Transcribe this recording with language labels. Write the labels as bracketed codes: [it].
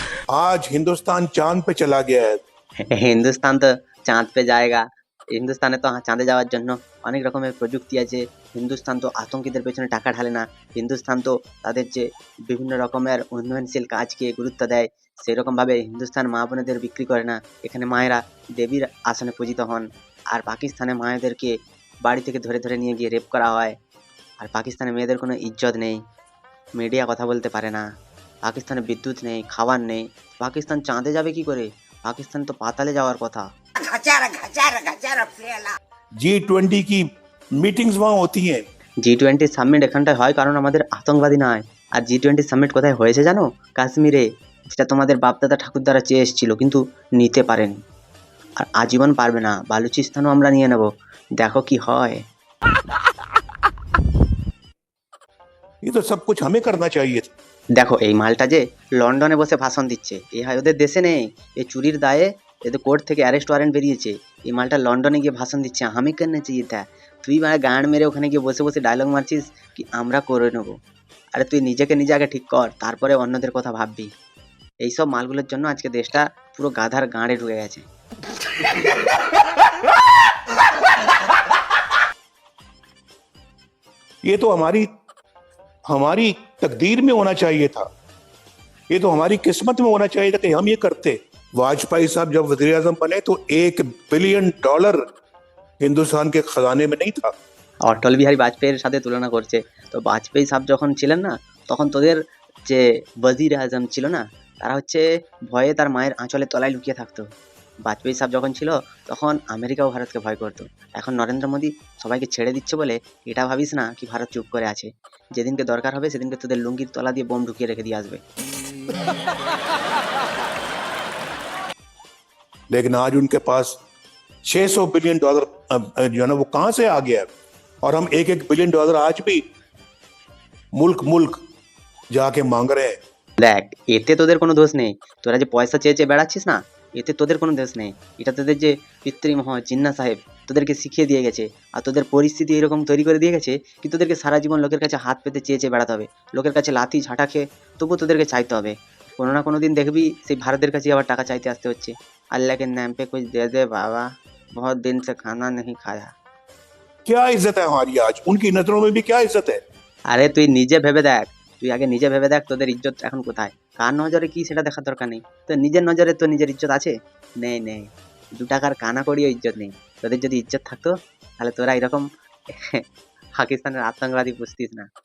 [hi] आज हिंदुस्तान चांद पे चला गया है। [bn] হিন্দুস্তান তো চাঁদ পে জায়গা। হিন্দুস্তানে তো চাঁদে যাওয়ার জন্য অনেক রকমের প্রযুক্তি আছে। হিন্দুস্তান তো আতঙ্কিদের পেছনে টাকা ঢালে না। হিন্দুস্তান তো তাদের যে বিভিন্ন রকমের উন্নয়নশীল কাজকে গুরুত্ব দেয়, সেরকমভাবে হিন্দুস্তান মা বোনেদের বিক্রি করে না। এখানে মায়েরা দেবীর আসনে পূজিত হন। আর পাকিস্তানে মায়েদেরকে বাড়ি থেকে ধরে ধরে নিয়ে গিয়ে রেপ করা হয়। আর পাকিস্তানে মেয়েদের কোনো ইজ্জত নেই, মিডিয়া কথা বলতে পারে না, পাকিস্তানে বিদ্যুৎ নেই, খাবার নেই। পাকিস্তান চাঁদে যাবে কি করে? পাকিস্তান তো পাতালে যাওয়ার কথা। [hi] G20 की मीटिंग्स वहां होती हैं। [bn] G20 সামিট এখানটায় হয় কারণ আমাদের আতঙ্কবাদী নয়। আর G20 সামিট কোথায় হয়েছে জানো? কাশ্মীরে, যেটা তোমাদের বাপদাদা ঠাকুরদারা চেয়ে এসেছিল কিন্তু নিতে পারেনি। আর আজীবন পারবে না, বালুচিস্তানও আমরা নিয়ে নেব, দেখো কি হয়। [hi] ये तो सब कुछ हमें करना चाहिए था। [bn] দেখো এই মালটা যে লন্ডনে বসে ভাষণ দিচ্ছে, এ হয় ওদের দেশে নেই, এ চুরির দায়ে এদের কোর্ট থেকে অ্যারেস্ট ওয়ারেন্ট বেরিয়েছে, এই মালটা লন্ডনে গিয়ে ভাষণ দিচ্ছে। আমি কেন চাইয়ে তা তুই মানে গাঁড় মেরে ওখানে গিয়ে বসে বসে ডায়লগ মারছিস কি আমরা করে নেবো। আরে তুই নিজেকে নিজে আগে ঠিক কর, তারপরে অন্যদের কথা ভাববি। এইসব মালগুলোর জন্য আজকে দেশটা পুরো গাধার গাঁড়ে ঢুকে গেছে। [hi] ये तो हमारी हमारी तकदीर में होना चाहिए था, ये तो हमारी किस्मत में होना चाहिए था कि हम ये करते। वाजपेयी साहब जब वजीर आजम बने तो $1 बिलियन हिंदुस्तान के खजाने में नहीं था। [bn] অটল বিহারী বাজপেয়ীর সাথে তুলনা করছে। তো বাজপেয়ী সাহেব যখন ছিলেন না, তখন তোদের যে ওয়াজির আজম ছিল না, তারা হচ্ছে ভয়ে তার মায়ের আঁচলের তলায় লুকিয়ে থাকতো। বাজপেয়ী সাহেব যখন ছিল তখন আমেরিকা ও ভারতকে ভয় করতো। এখন নরেন্দ্র মোদী সবাইকে ছেড়ে দিচ্ছে বলে এটা ভাবিস না কি ভারত চুপ করে আছে। যেদিনকে দরকার হবে সেদিনকে তোদের লুঙ্গির তলা দিয়ে বোম ঢুকিয়ে রেখে দিয়ে আসবে। [hi] लेकिन आज उनके पास $600 बिलियन जो है ना वो कहां से आ गया है। और हम $1 बिलियन आज भी मुल्क मुल्क जाके मांग रहे हैं। [bn] দেখ, এতে তোদের কোনো দোষ নেই। তোরা যে পয়সা চেয়ে চেয়ে বেড়াচ্ছিস না, এতে তোদের কোনো দোষ নেই। এটা তোদের যে পিতৃমহ জিন্না সাহেব তোদেরকে শিখিয়ে দিয়ে গেছে। আর তোদের পরিস্থিতি এরকম তৈরি করে দিয়ে গেছে কি তোদেরকে সারা জীবন লোকের কাছে হাত পেতে চেয়ে চেয়ে বেড়াতে হবে, লোকের কাছে লাথি ঝাঁটা খেয়ে তবুও তোদেরকে চাইতে হবে। কোনো না কোনো দিন দেখবি সেই ভারতের কাছে আবার টাকা চাইতে আসতে হচ্ছে। [hi] अल्लाह के नाम पे कुछ दे दे बाबा, बहुत दिन से खाना नहीं खाया। क्या इज्जत है हमारी आज, उनकी नजरों में भी क्या इज्जत है। [bn] আরে তুই নিজে ভেবে দেখ, তুই আগে নিজে ভেবে দেখ তোদের ইজ্জত এখন কোথায়, কার নজরে কি সেটা দেখার দরকার নেই। তো নিজের নজরে তো নিজের ইজ্জত আছে? নেই নেই, 2 টাকার কানা করিও ইজ্জত নেই। তোদের যদি ইজ্জত থাকতো তাহলে তোরা এরকম পাকিস্তানের আতঙ্কবাদী পুষতিস না।